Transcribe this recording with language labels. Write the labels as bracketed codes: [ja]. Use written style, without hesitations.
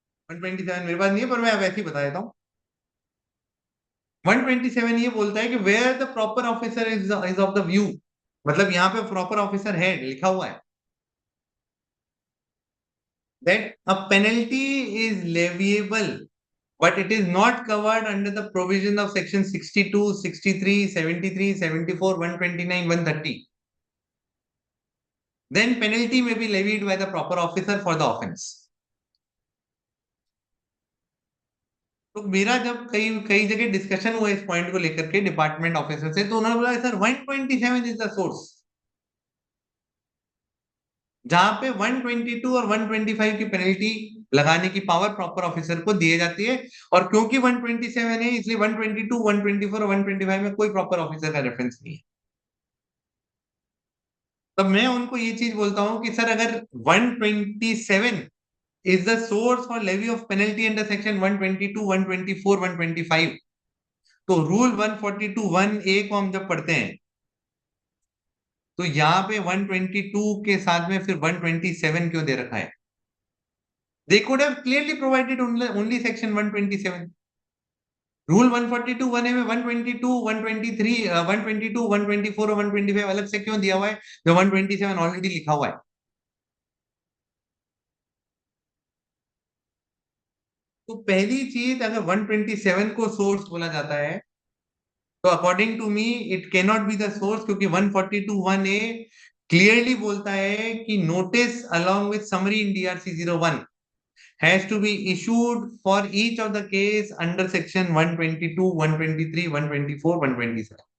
[hi] 127 मेरे पास नहीं है, पर मैं अब ऐसे ही बता देता हूँ। 127 ये बोलता है कि [en] where the proper officer is of the view, [hi] मतलब यहाँ पे प्रॉपर ऑफिसर है लिखा हुआ है, [en] that a penalty is leviable, but it is not covered under the provision of section 62, 63, 73, 74, 129, 130. Then penalty may be levied by the proper officer for the offence. [hi] तो मेरा जब कई कई जगह डिस्कशन हुआ इस पॉइंट को लेकर के डिपार्टमेंट ऑफिसर से, तो उन्होंने बोला सर 127 [en] is the source, [hi] जहां पे 122 और 125 की पेनल्टी लगाने की पावर प्रॉपर ऑफिसर को दी जाती है। और क्योंकि 127 है इसलिए 122, 124 और 125 में कोई प्रॉपर ऑफिसर का रेफरेंस नहीं है। तब मैं उनको ये चीज बोलता हूं कि सर अगर 127 [en] is the source for levy of penalty under section 122, 124, 125, [hi] तो रूल 142 1A को हम जब पढ़ते हैं तो यहाँ पे 122 के साथ में फिर 127 क्यों दे रखा है? [en] They could have clearly provided only section 127. [hi] Rule 142 1A में 122, 123, 122, 124 और 125 अलग से क्यों दिया हुआ है जो 127 ऑलरेडी लिखा हुआ है? तो पहली चीज, अगर 127 को सोर्स बोला जाता है तो according to मी [en] it can not be the source, [hi] क्योंकि 142 1A क्लियरली बोलता है कि [en] Notice along with summary in DRC 01 has to be issued for each of the case under section 122, 123, 124, 127.